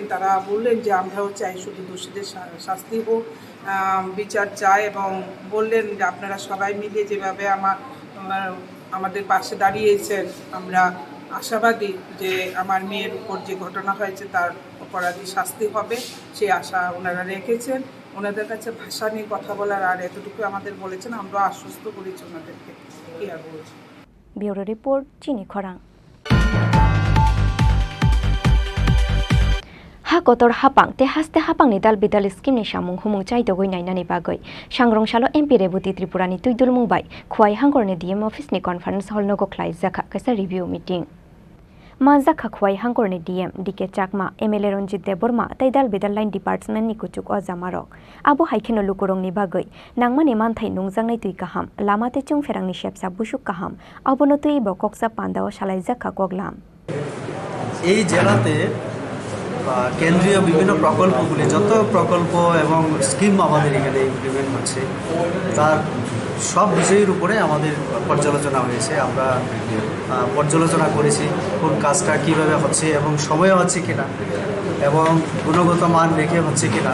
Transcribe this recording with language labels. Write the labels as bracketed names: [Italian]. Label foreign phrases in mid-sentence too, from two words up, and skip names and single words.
[Bangla] তারা বললেন যে আমরাও চাই শুধু দোষীদের শাস্তি হোক, বিচার চাই এবং বললেন যে আপনারা সবাই মিলে যেভাবে আমাদের পাশে দাঁড়িয়েছেন, আমরা আশাবাদী যে আমার মেয়ের উপর যে ঘটনা হয়েছে তার অপরাধী শাস্তি হবে, সেই আশা ওনারা রেখেছেন। ওনাদের কাছে ভাষা নিয়ে কথা বলার আর এতটুকু আমাদের বলেছেন, আমরা আশ্বস্ত করেছি ওনাদেরকে। কি আর বলছি। ব্যুরো রিপোর্ট চিনি খরাং। [Kok Borok] Hakotor hapang te haste hapang ni dal bidal skim ni samung humung chai dogoi nainani bagoi sangrong shalo MP rebuti Tripura ni tuidul mumbai khwai hangor ni [English] DM office [Kok Borok] ni [English] conference hall [Kok Borok] no go khlai zakha kaisa [English] review meeting [Kok Borok] Manza khwai hangor ni DM DK Chakma MLA Ronjit Deborma tai dal bidal [English] line department [Kok Borok] ni kuchuk o jamarok abo haikeno lukurong ni bagoi nangmani manthai nungjang nai tui kaham lamate chung ferang ni shepsa busuk kaham abono tui bo koksa pandao shalai zakha koglam [Bangla] এই জেলাতে কেন্দ্রীয় বিভিন্ন প্রকল্পগুলি যত প্রকল্প এবং স্কিম আমাদের এখানে ইমপ্লিমেন্ট হচ্ছে তার সব বিষয়ের উপরে আমাদের পর্যালোচনা হয়েছে। আমরা পর্যালোচনা করেছি কোন কাজটা কীভাবে হচ্ছে এবং সময় হচ্ছে কিনা এবং গুণগত মান রেখে হচ্ছে কিনা।